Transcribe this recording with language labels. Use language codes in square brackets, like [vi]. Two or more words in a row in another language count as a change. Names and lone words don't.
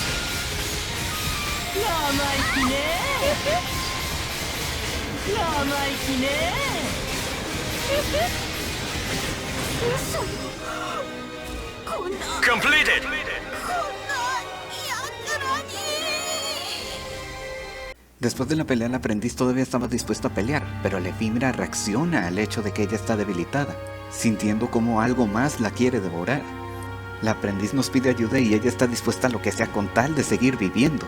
[ja] 生意気ね。生意気ね。嘘。こんな [en] Completed! [ja] やつらに。 [es] Después de la pelea, el aprendiz todavía estaba dispuesto a pelear, pero la efímera reacciona al hecho de que ella está debilitada, sintiendo como algo más la quiere devorar. La aprendiz nos pide ayuda y ella está dispuesta a lo que sea con tal de seguir viviendo.